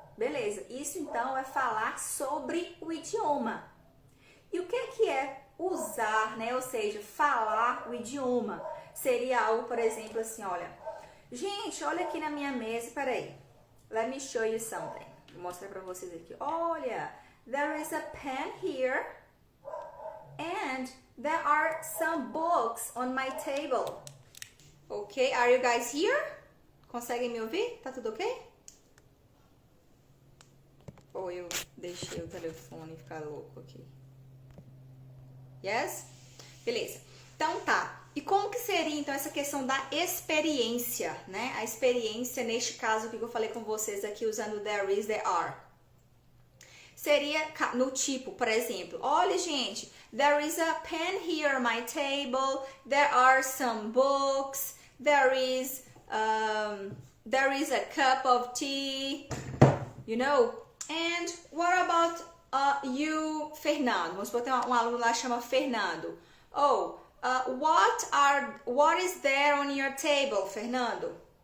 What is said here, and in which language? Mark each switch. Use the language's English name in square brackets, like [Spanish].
[Portuguese] Beleza, isso então é falar sobre o idioma. E o que é usar, né? Ou seja, falar o idioma. Seria algo, por exemplo, assim, olha, gente, olha aqui na minha mesa, peraí, [English] let me show you something. [Portuguese] Vou mostrar pra vocês aqui. [English] Olha, there is a pen here and there are some books on my table. Ok, are you guys here? [Portuguese] Conseguem me ouvir? Tá tudo ok? Ou eu deixei o telefone ficar louco aqui? Yes? Beleza. Então tá. E como que seria então essa questão da experiência, né? A experiência neste caso que eu falei com vocês aqui usando there is, there are. Seria no tipo, por exemplo, olha gente, [English] there is a pen here on my table, there are some books, there is a cup of tea, you know? And what about you, Fernando? [Portuguese] Vamos supor que tem um aluno lá que chama Fernando. [English] Oh, what is there on your table, Fernando?